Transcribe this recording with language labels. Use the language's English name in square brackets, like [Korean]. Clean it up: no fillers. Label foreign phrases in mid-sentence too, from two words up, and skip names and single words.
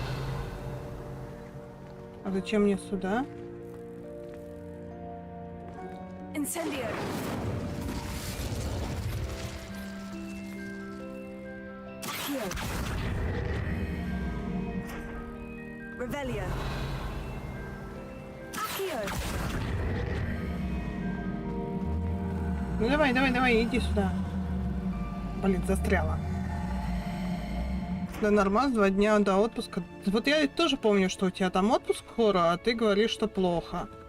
[Russian] А зачем мне сюда? Incendio. Here. Revelio. Ну давай, давай, давай, иди сюда. Блин, застряла. Да нормально, 2 дня до отпуска. Вот я тоже помню, что у тебя там отпуск скоро, а ты говоришь, что плохо.